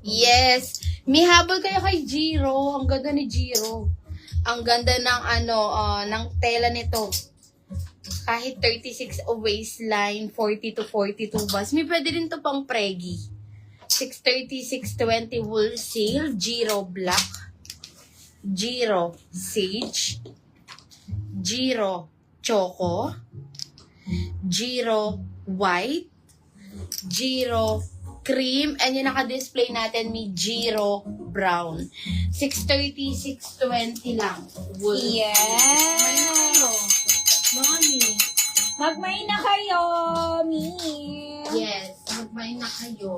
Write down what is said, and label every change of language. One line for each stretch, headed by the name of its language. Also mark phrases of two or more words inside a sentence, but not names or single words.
Filipino: Yes. Habol kayo kay Jiro. Ang ganda ni Jiro. Ang ganda ng ng tela nito. Kahit 36 a waistline, 40 to 42 bus. Pwede rin to pang pregi. 630, 620 wholesale, Giro Black, Giro Sage, Giro Choco, Giro White, Giro Cream, and yung naka-display natin, may Giro Brown. 630, 620 lang. Yes! Mami. Magmay na kayo, Yes, magmay na kayo.